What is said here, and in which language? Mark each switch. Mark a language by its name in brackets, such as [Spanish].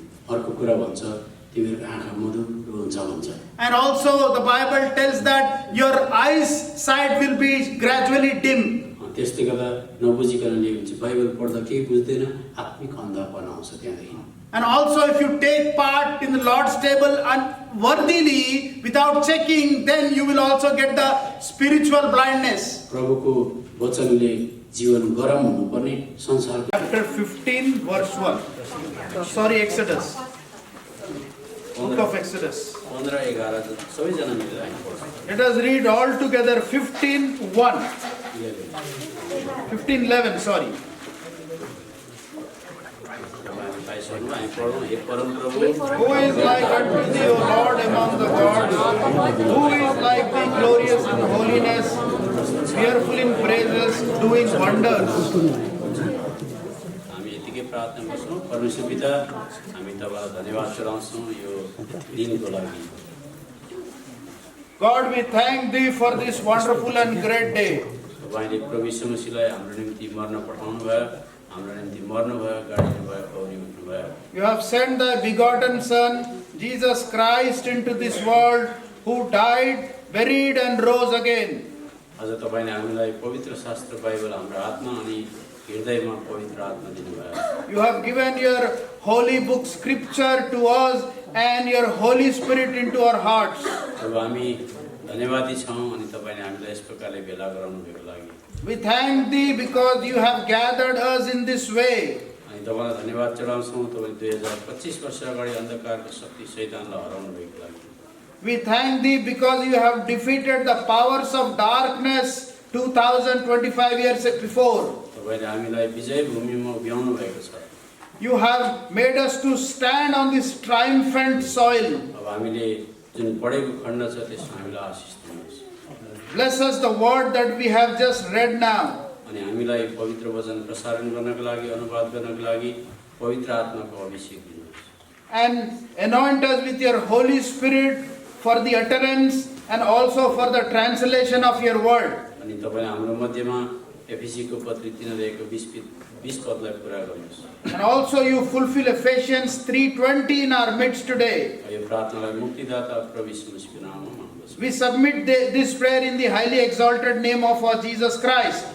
[Nepali] अर्को कुरा भन्छ तिमीहरूको आँखा मधुरो हुन्छ भन्छ। [English] And also the Bible tells that your eyesight will be gradually dim. [Nepali] त्यस्तै गर्दा नबुझिकन लियो भने चाहिँ बाइबल पढ्दा केही बुझ्दैन, आत्मिक अन्धापना आउँछ त्यहाँदेखि। [English] And also, if you take part in the Lord's table unworthily, without checking, then you will also get the spiritual blindness. [Nepali] प्रभुको वचनले जीवन गरम हुनुपर्ने संसारको [English] Chapter 15, verse 1. Sorry, Exodus. Book of Exodus. [Nepali] 15-11 सबैजना मिलेर हामी पढ्छौँ। [English] Let us read all together 15:1. 15:11, sorry. [Nepali] हामी पढौँ। हे परम प्रभु, [English] Who is like unto thee, O Lord, among the gods? Who is like thee, glorious in holiness, fearful in praises, doing wonders? [Nepali] हामी यतिकै प्रार्थना गर्छौँ। परमेश्वर पिता, हामी तपाईँलाई धन्यवाद चढाउँछौँ यो दिनको लागि। [English] God, we thank thee for this wonderful and great day. [Nepali] तपाईँले प्रभु यीशु मसीहलाई हाम्रो निम्ति मर्न पठाउनु भयो, हाम्रो निम्ति मर्नु भयो, गाडिनु भयो, पौडी उठ्नु भयो। [English] You have sent thy begotten Son, Jesus Christ, into this world, who died, buried, and rose again. [Nepali] आज तपाईँले हामीलाई पवित्र शास्त्र बाइबल हाम्रो हातमा अनि हृदयमा पवित्र आत्मा दिनुभयो। [English] You have given your holy book scripture to us and your Holy Spirit into our hearts. [Nepali] अब हामी धन्यवादी छौँ अनि तपाईँले हामीलाई यस प्रकारले भेला गराउनु भएको लागि। [English] We thank thee because you have gathered us in this way. [Nepali] अनि तपाईँलाई धन्यवाद चढाउँछौँ। तपाईँले 2025 वर्ष अगाडि अन्धकारको शक्ति शैतानलाई हराउनु भएको लागि। [English] We thank thee because you have defeated the powers of darkness 2025 years before. [Nepali] तपाईँले हामीलाई विजय भूमिमा उभ्याउनु भएको छ। [English] You have made us to stand on this triumphant soil. [Nepali] अब हामीले जुन पढेको खण्ड छ त्यसमा हामीलाई आशिष दिनुहोस्। [English] Bless us the word that we have just read now. [Nepali] अनि हामीलाई पवित्र वचन प्रसारण गर्नको लागि, अनुवाद गर्नको लागि पवित्र आत्माको अभिषेक दिनुहोस्। [English] And anoint us with your Holy Spirit for the utterance and also for the translation of your word. [Nepali] अनि तपाईँले हाम्रो मध्यमा एफिसीको पत्री 3:20 पदलाई पुरा गर्नुहोस्। [English] And also you fulfill Ephesians 3:20 in our midst today. [Nepali] यो प्रार्थनालाई मुक्तिदाता प्रभु यीशु मसीहको नाममा माग्दछु। [English] We submit this prayer in the highly exalted name of our Jesus Christ.